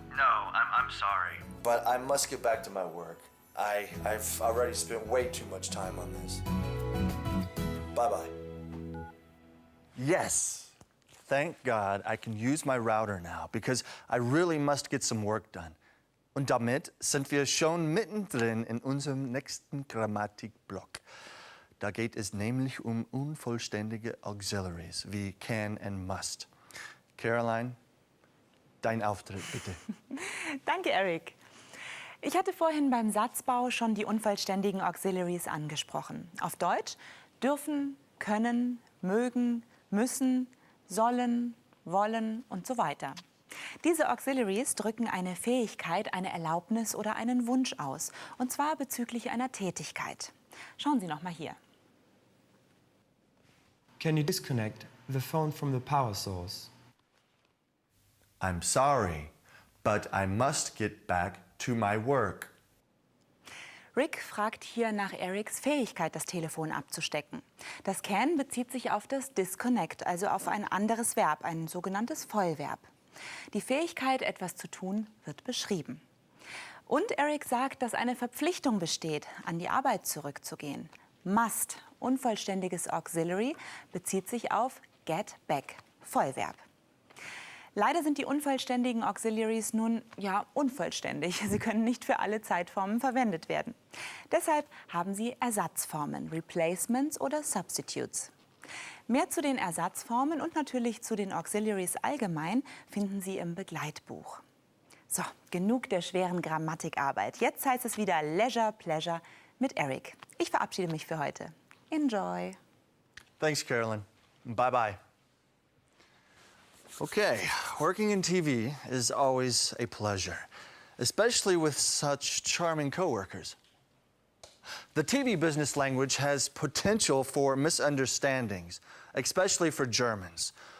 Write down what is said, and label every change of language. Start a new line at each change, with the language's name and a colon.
English: No, I'm sorry. But I must get back to my work. I've already spent way too much time on this. Bye-bye. Yes. Thank God I can use my router now, because I really must get some work done.
German: Und damit sind wir schon mittendrin in unserem nächsten Grammatikblock. Da geht es nämlich um unvollständige Auxiliaries wie
English: can and must.
German: Caroline, dein Auftritt bitte. Danke, Eric. Ich hatte vorhin beim Satzbau schon die unvollständigen Auxiliaries angesprochen. Auf Deutsch dürfen, können, mögen, müssen, sollen, wollen und so weiter. Diese Auxiliaries drücken eine Fähigkeit, eine Erlaubnis oder einen Wunsch aus, und zwar bezüglich einer Tätigkeit. Schauen Sie noch mal hier.
English: Can you disconnect the phone from the power source? I'm sorry, but I must get back to my work.
German: Rick fragt hier nach Erics Fähigkeit, das Telefon abzustecken. Das can bezieht sich auf das disconnect, also auf ein anderes Verb, ein sogenanntes Vollverb. Die Fähigkeit, etwas zu tun, wird beschrieben. Und Eric sagt, dass eine Verpflichtung besteht, an die Arbeit zurückzugehen. Must, unvollständiges Auxiliary, bezieht sich auf get back, Vollverb. Leider sind die unvollständigen Auxiliaries nun ja unvollständig. Sie können nicht für alle Zeitformen verwendet werden. Deshalb haben sie Ersatzformen, Replacements oder Substitutes. Mehr zu den Ersatzformen und natürlich zu den Auxiliaries allgemein finden Sie im Begleitbuch. So, genug der schweren Grammatikarbeit. Jetzt heißt es wieder Leisure, Pleasure mit Eric. Ich verabschiede mich für heute.
English: Enjoy! Thanks, Carolyn. Bye-bye. Okay, working in TV is always a pleasure, especially with such charming coworkers. The TV business language has potential for misunderstandings, especially for Germans.